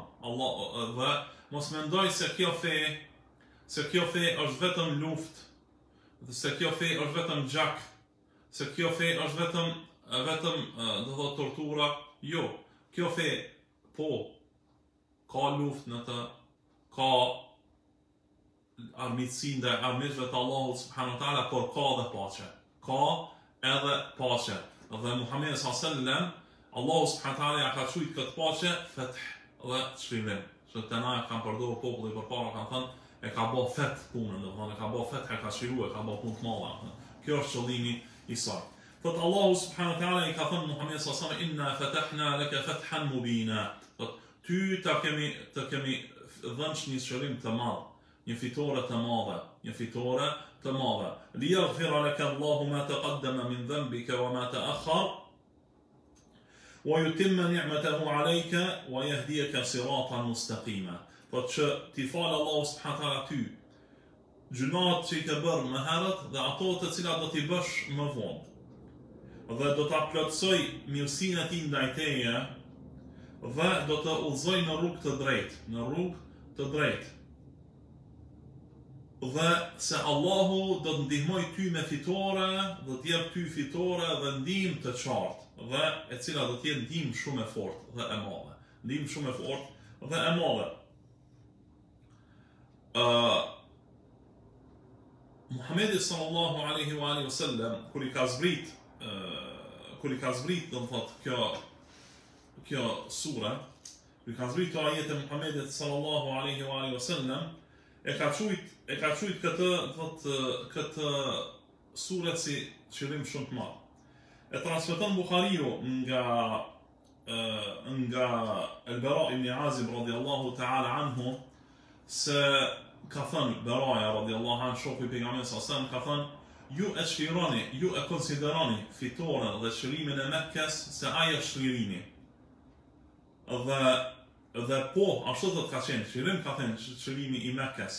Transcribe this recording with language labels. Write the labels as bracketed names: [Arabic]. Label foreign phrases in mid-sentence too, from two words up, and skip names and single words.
[Albanian] Dhe mos mendoj se kjo fe është vetëm luftë, se kjo fe është vetëm gjak, se kjo fe është vetëm do thotë tortura. Jo, kjo fe po ka luftë në të, ka armiqësi ndaj armiqve të Allahut [Arabic] سبحانه وتعالى, [Albanian] por ka edhe paqe. Ka edhe paqe. Dhe Muhamedi [Arabic] صلى الله عليه وسلم, [Albanian] Allahu [Arabic] سبحانه وتعالى [Albanian] ja ka thujt këtë paqe feth dhe çlirim. Që të na kanë përdorur populli përpara, kanë thënë e ka bë feth punën, do thonë e ka bë feth, e ka çliruar, ka bë punë të mëdha. Kjo është qëllimi i saj. Thot Allahu [Arabic] سبحانه وتعالى [Albanian] i ka thënë Muhamedi [Arabic] صلى الله عليه وسلم إنا فتحنا لك فتحا مبينا. [Albanian] Thot ty të kemi dhënë një shërim të madh, një fitore të madhe, [Arabic] ليغفر لك الله ما تقدم من ذنبك وما تأخر ويتم نعمته عليك ويهديك صراطا مستقيما. [Albanian] Po që ti falë Allahu [Arabic] سبحانه وتعالى [Albanian] ty gjunat që i ke bërë më herët dhe ato të cilat do t'i bësh më vonë. Dhe do t'a plotësoj mirësinë e tij ndaj teje dhe do të udhëzoj në rrugë të drejtë. Dhe se Allahu do të ndihmoj ty me fitore, do të jep ty fitore dhe ndihmë të qartë, dhe e cila do të jetë ndihmë shumë e fortë dhe e madhe. Ndihmë shumë e fortë dhe e madhe. Muhamedi [Arabic] صلى الله عليه وسلم [Albanian] kur i ka zbrit do të thotë kjo sura, kur i ka zbrit kjo ajete Muhamedit [Arabic] صلى الله عليه وسلم, [Albanian] e ka thujt këtë sure si qëllim shumë të madh. E transmeton Buhariu nga Al-Bara ibn Azib [Arabic] رضي الله تعالى عنه [Albanian] se ka thënë Baraja [Arabic] رضي الله عنه, [Albanian] shoku i pejgamberit [Arabic] صلى الله عليه وسلم, [Albanian] ka thënë ju e konsideroni fitoren dhe çlimin e Mekkes se ai është çlirimi. Dhe po, ashtu do të ka qenë, çlirim ka thënë çlirimi i Mekkes.